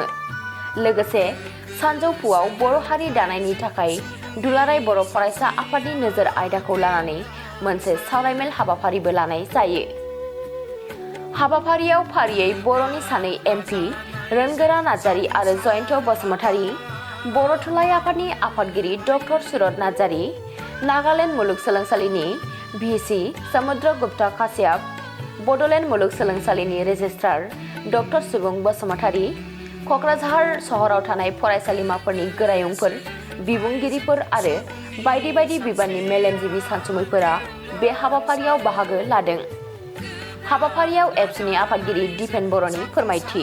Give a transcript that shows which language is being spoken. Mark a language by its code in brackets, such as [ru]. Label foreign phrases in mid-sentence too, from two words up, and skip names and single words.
[brx] लोगोसे सानजौफुआव बर' हारि दानायनि थाखाय दुलाराय बर' फरायसा आफादनि नोजोर आयदाखौ लानानै मोनसे सावरायमेल हाबाफारिबो लानाय जायो। हाबाफारियाव फारियै बर'नि सानै MP रोनगोरा नार्जारी आरो जयन्त बसुमतारी, बर' थुनलाइ आफादनि आफादगिरि डक्टर सुरत नार्जारी, नागालेण्ड मुलुगसोलोंसालिनि VC समुद्र गुप्ता काश्यप, बड'लेण्ड मुलुगसोलोंसालिनि रेजिस्ट्रार डक्टर सुबुं बसुमतारी, क'क्राझार सहराव थानाय फरायसालिमाफोरनि गोरायुंफोर बिबुंगिरिफोर आरो बायदि बायदि बिबाननि मेलेमजिबि सानसुमैफोरा बे हाबाफारियाव बाहागो लादों। हाबाफारियाव एबसुनि आफादगिरि दिपेन बर'नि फोरमायथि।